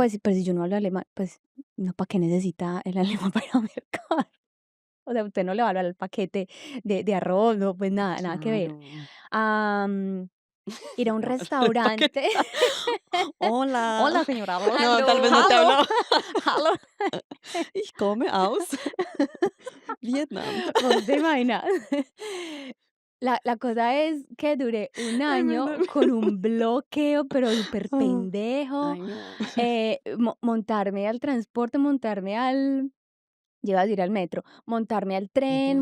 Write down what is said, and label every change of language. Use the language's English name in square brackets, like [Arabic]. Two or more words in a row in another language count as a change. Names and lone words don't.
[Spanish] pues, pero si yo no hablo alemán, pues, no, ¿para qué necesita el alemán para ir al mercado? O sea, usted no le va a hablar al paquete de arroz, no, pues nada, nada que ver. Claro. Am, Ir a un El paquete. restaurante. Hola. Hola, señora. No, tal aló. vez no te [German] Hallo, [Spanish] hablaba. [German] hallo. Ich komme aus Vietnam. [Spanish] Vos te imaginas. La cosa es que duré un Ay, año con un bloqueo, pero súper Ah, pendejo, ay, no. montarme al transporte, montarme al yo iba a decir al metro, montarme al tren,